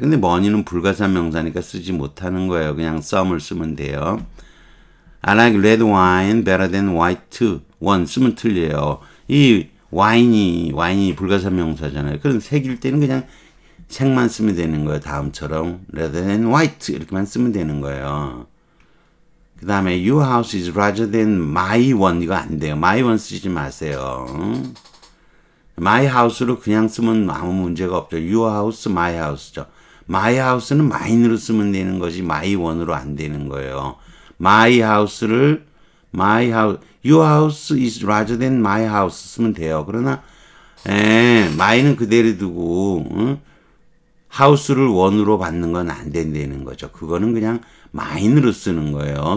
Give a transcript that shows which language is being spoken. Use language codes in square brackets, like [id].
[ko] 근데 money는 불가산명사니까 쓰지 못하는 거예요. 그냥 some을 쓰면 돼요. [en] I like red wine better than white wine [ko] 쓰면 틀려요. 이 와인이 불가산명사잖아요. 그럼 색일 때는 그냥 색만 쓰면 되는 거예요. 다음처럼 red than white 이렇게만 쓰면 되는 거예요. 그 다음에 [en] your house is larger than my one [ko] 이거 안 돼요. my one 쓰지 마세요. my house로 그냥 쓰면 아무 문제가 없죠. your house, my house죠. my house는 mine으로 쓰면 되는 거지 my one으로 안 되는 거예요. [en] my house를 my house, your house is larger than my house [ko] 쓰면 돼요. 그러나 my는 그대로 두고 house를 원으로 받는 건 안 된다는 거죠. 그거는 그냥 mine으로 쓰는 거예요.